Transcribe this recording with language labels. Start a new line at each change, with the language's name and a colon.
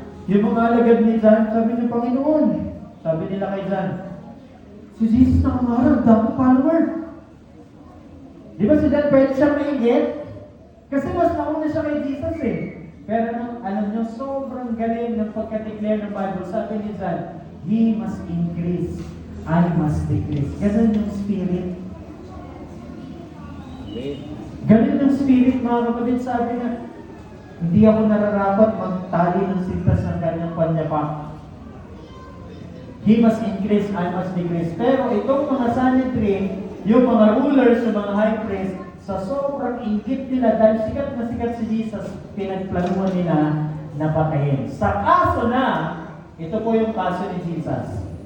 Filipino: Yung mga alagad ni John, sabi niya, Panginoon. Sabi nila kay John, si Jesus na kamarang, dami follower. Di ba si John pwede siyang maingit? Kasi mas nauna siya kay Jesus eh. Pero alam niyo, sobrang galing ng pagka-declare ng Bible. Sabi ni
English: John, He must increase, I must decrease.
Filipino: Ganun yung spirit. Ganun yung spirit, mga kapatid. Sabi na, hindi ako nararapat magtali ng sintas ng kanyang panyapak.
English: He must increase, I must decrease.
Filipino: Pero itong mga Sanhedrin, yung mga rulers, yung mga high priest, sa sobrang inggit nila, dahil sikat na sikat si Jesus, pinagplanuhan nila na patayin. Sa kaso na, ito po yung kaso ni Jesus.